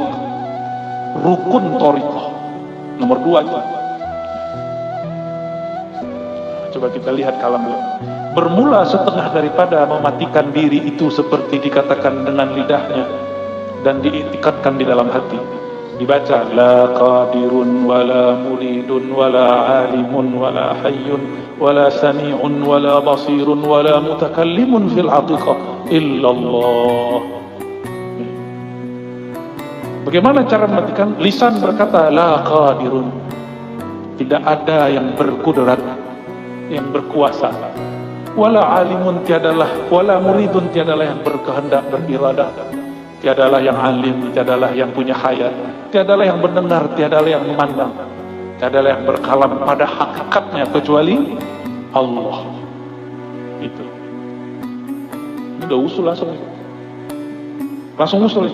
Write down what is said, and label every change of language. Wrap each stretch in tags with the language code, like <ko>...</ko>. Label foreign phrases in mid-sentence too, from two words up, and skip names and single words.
<id>Rukun thariqah. Nomor 2 itu. Coba kita lihat kalam dulu. Bermula setengah daripada mematikan diri itu seperti dikatakan dengan lidahnya dan diiktikadkan di dalam hati.</id> <ar>Dibaca لا قادر ولا مريد ولا عالم ولا حي ولا سميع ولا بصير ولا متكلم في الحقيقة إلا الله.</ar> <id>Bagaimana cara mematikan? Lisan berkata</id> <ar>لا قادر,</ar> <id>tidak ada yang berkudrat, yang berkuasa.</id> <ar>ولا عالم,</ar> <id>tiadalah,</id> <ar>ولا مريد,</ar> <id>tiadalah yang berkehendak, beriradah. Tiadalah yang alim, tiadalah yang punya hayat, tiadalah yang mendengar, tiadalah yang memandang, tiadalah yang berkalam pada hakikatnya kecuali Allah. Itu. Udah usul langsung usul.</id>